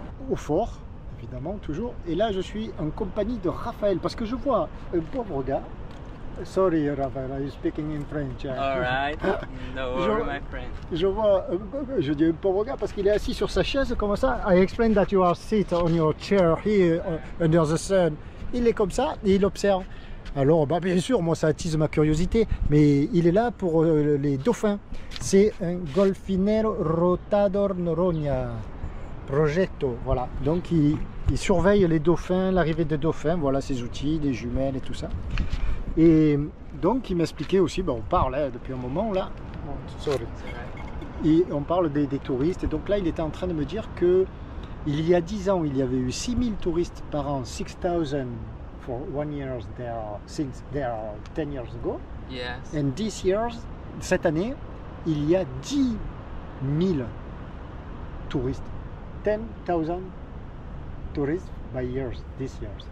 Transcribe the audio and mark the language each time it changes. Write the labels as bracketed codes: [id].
[fr] Au fort, évidemment, toujours. Et là, je suis en compagnie de Raphaël, parce que je vois un pauvre gars. [en] Sorry, Raphaël, I'm speaking in French. All right, no worry, my friend. [fr] Je dis un pauvre gars parce qu'il est assis sur sa chaise comme ça. [en] I explain that you are sit on your chair here under the sun. [fr] Il est comme ça et il observe. Alors, bah, bien sûr, moi, ça attise ma curiosité, mais il est là pour les dauphins. C'est un Golfinero Rotador Noronha. Progetto, voilà. Donc il surveille les dauphins, l'arrivée des dauphins, voilà ses outils, des jumelles et tout ça. Et donc il m'expliquait aussi, ben, on parle depuis un moment là, et on parle des touristes. Et donc là il était en train de me dire que il y a 10 ans il y avait eu 6000 touristes par an, [en] 6000 for 1 year there, since there 10 years ago. Yes. And this year, [fr] cette année, il y a 10 000 touristes. [en] 10,000 tourists by years, this year.